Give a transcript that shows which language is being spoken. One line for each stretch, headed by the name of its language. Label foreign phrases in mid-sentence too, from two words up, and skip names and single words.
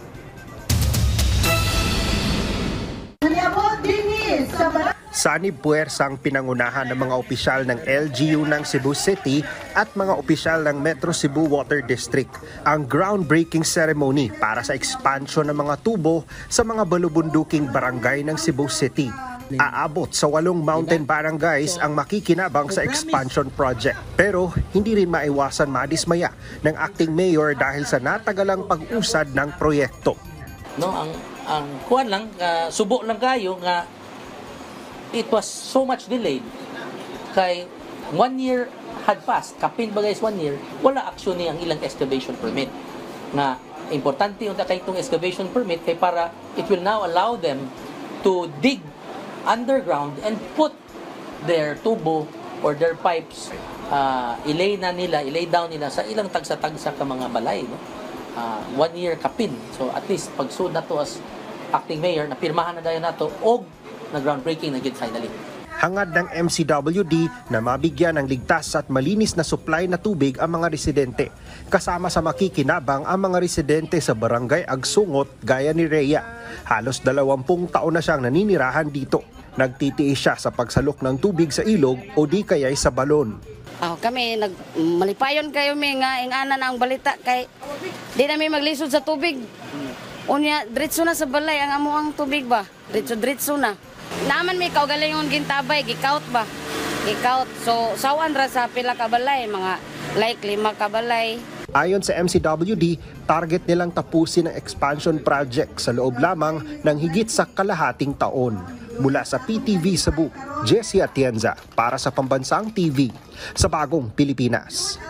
Filipino: Sanib puwersang pinangunahan ng mga opisyal ng LGU ng Cebu City at mga opisyal ng Metro Cebu Water District ang
English: groundbreaking ceremony
Filipino: para sa expansion ng mga tubo sa mga balubunduking barangay ng Cebu City. Aabot sa 8 mountain barangays ang makikinabang sa
English: expansion project.
Filipino: Pero hindi rin maiwasan madismaya ng
English: acting mayor
Filipino: dahil sa natagalang pag-usad ng proyekto.
Cebuano: No, ang kuan lang, subo lang kayo nga
English: it was so much delayed
Cebuano: kay
English: 1 year had passed,
Cebuano: kapin bagay 1 year, wala aksyon ni ang ilang
English: excavation permit.
Cebuano: Na importante yung kay itong
English: excavation permit
Cebuano: kay para
English: it will now allow them to dig underground and put their tubo or their pipes,
Cebuano: ilay down nila sa ilang tagsa-tagsa ka mga balay. No? 1 year kapin. So at least pag na to as
English: acting mayor,
Cebuano: napirmahan na dayon nato og na groundbreaking na gid finally.
Filipino: Hangad ng MCWD na mabigyan ng ligtas at malinis na supply na tubig ang mga residente. Kasama sa makikinabang ang mga residente sa barangay Agsungot gaya ni Rhea. Halos 20 taon na siyang naninirahan dito. Nagtitiis siya sa pagsalok ng tubig sa ilog o di kaya'y sa balon.
Cebuano: Kami malipayon kayo nga ingana na ang balita kay di namin maglisod sa tubig. Unya diretso na sa balay ang amuang tubig ba? Diretso na. Naman may kaugalingon gintabay, gikaut ba? Gikaut. So, sawan ra sa pila ka balay, mga like 5 ka balay.
Filipino: Ayon sa MCWD, target nilang tapusin ang
English: expansion project
Filipino: sa loob lamang ng higit sa kalahating taon. Mula sa PTV Cebu, Jessie Atienza para sa Pambansang TV sa Bagong Pilipinas.